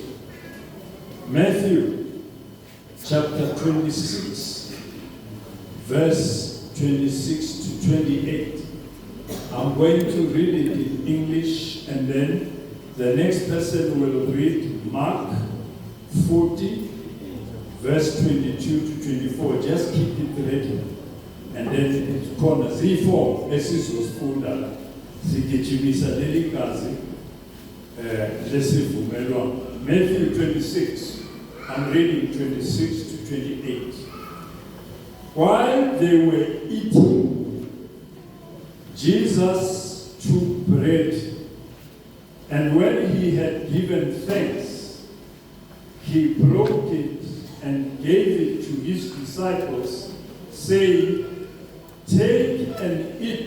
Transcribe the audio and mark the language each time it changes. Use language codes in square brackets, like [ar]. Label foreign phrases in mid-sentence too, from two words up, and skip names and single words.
[en] Matthew chapter 26, verse 26 to 28. I'm going to read it in English, and then the next person will read Mark 40, verse 22 to 24. Just keep it ready. And then it's called Z4. [zu] Esizosifunda sigijimisa leli gazi lesivumelwano. [en] Matthew 26. I'm reading 26 to 28. While they were eating, Jesus took bread, and when he had given thanks, he broke it and gave it to his disciples, saying, "Take and eat.